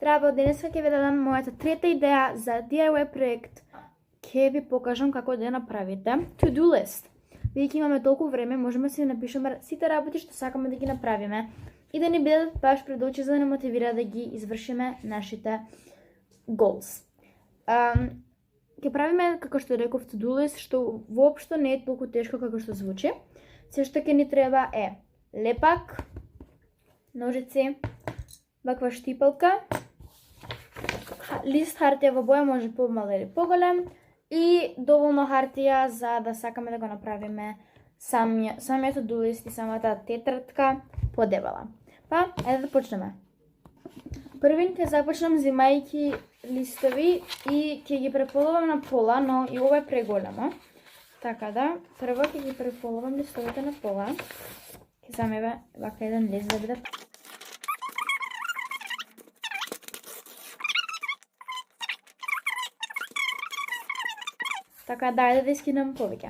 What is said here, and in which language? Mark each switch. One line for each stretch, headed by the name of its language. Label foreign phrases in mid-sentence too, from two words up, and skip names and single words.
Macedonian: Здраво, денеска ќе ви дадам мојата трета идеја за DIY проект. Ќе ви покажам како да ја направите
English: to-do list.
Macedonian: Бидејќи имаме толку време, можеме да си напишеме сите работи што сакаме да ги направиме и да ни бидат баш пред очи за да не мотивира да ги извршиме нашите goals. Ќе правиме, како што реков,
English: to-do list,
Macedonian: што воопшто не е толку тешко како што звучи. Се што ќе ни треба е лепак, ножици, ваква штипалка, лист хартија во боја, може помал или поголем, и доволно хартија за да сакаме да го направиме самиот
English: to-do list
Macedonian: и самата тетрадка подебела. Па, еде да почнеме. Првин ќе започнам земајќи листови и ќе ги преполувам на пола, но и ова е преголемо. Така да, прво ќе ги преполувам листовите на пола. Ќе замеме вака еден лист да биде. Така, дајде да искинам повеќе.